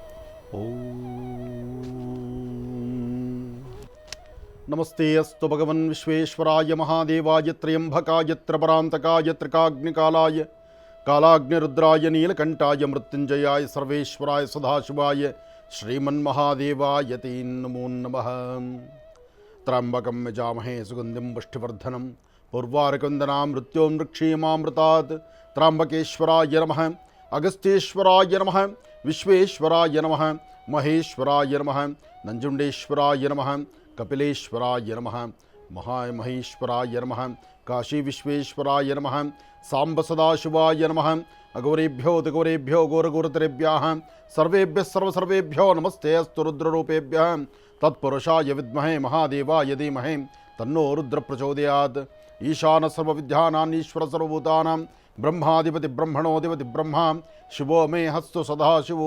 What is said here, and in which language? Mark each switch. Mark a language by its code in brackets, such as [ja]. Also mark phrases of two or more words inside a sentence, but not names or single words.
[sa] ನಮಸ್ತೆ ಅಸ್ತು ಭಗವನ್ ವಿಶ್ವೇಶ್ವರಾಯ ಮಹಾದೇವಾಯ ತ್ರಯಂಬಕಾಯ ತ್ರಪರಾಂತಕಾಯ ತ್ರಿಕಾಗ್ನಿಕಾಲಾಯ ಕಾಲಾಗ್ನಿರುದ್ರಾಯ ನೀಲಕಂಠಾಯ ಮೃತ್ಯುಂಜಯಾಯ ಸರ್ವೇಶ್ವರಾಯ ಸದಾಶಿವಾಯ ಶ್ರೀಮನ್ಮಹಾದೇವಾಯ ತೇ ನಮೋ ನಮಃ. ತ್ರ್ಯಂಬಕಂ ಯಜಾಮಹೇ ಸುಗಂಧಿಂ ಪುಷ್ಟಿವರ್ಧನಂ ಪೂರ್ವಾರಕಂದನಾಂ ಮೃತ್ಯೋನ್ಮೃಕ್ಷೀಮಾಮೃತಾತ್. ತ್ರ್ಯಂಬಕೇಶ್ವರಾಯ ನಮಃ, ಅಗಸ್ತ್ಯೇಶ್ವರಾಯ ನಮಃ, ವಿಶ್ವೇಶ್ವರಾಯ ನಮಃ, ಮಹೇಶ್ವರಾಯ ನಮಃ, ನಂಜುಂಡೇಶ್ವರಾಯ ನಮಃ, ಕಪಿಲೇಶ್ವರಾಯ ನಮಃ, ಮಹಾಮಹೇಶ್ವರಾಯ ನಮಃ, ಕಾಶಿ ವಿಶ್ವೇಶ್ವರಾಯ ನಮಃ, ಸಾಂಬ ಸದಾಶಿವಾಯ ನಮಃ. ಅಗೌರೇಭ್ಯೋ ದಿಗೌರೇಭ್ಯೋ ಘೋರಘೋರತರೇಭ್ಯಃ ಸರ್ವೇಭ್ಯಃ ಸರ್ವಸರ್ವೇಭ್ಯೋ ನಮಸ್ತೆ ಅಸ್ತು ರುದ್ರರೂಪೇಭ್ಯಃ. ತತ್ಪುರುಷಾಯ ವಿದ್ಮಹೇ ಮಹಾದೇವಾಯ ಧೀಮಹಿ ತನ್ನೋ ರುದ್ರ ಪ್ರಚೋದಯಾತ್. ಈಶಾನ ಸರ್ವವಿದ್ಯಾನಾಂ ಈಶ್ವರ ಸರ್ವಭೂತಾನಾಂ ಬ್ರಹ್ಮಾಧಿಪತಿ ಬ್ರಹ್ಮಣೋಧಿಪತಿ ಬ್ರಹ್ಮ ಶಿವೋ ಮೇ ಹಸ್ತು ಸದಾಶಿವೋ.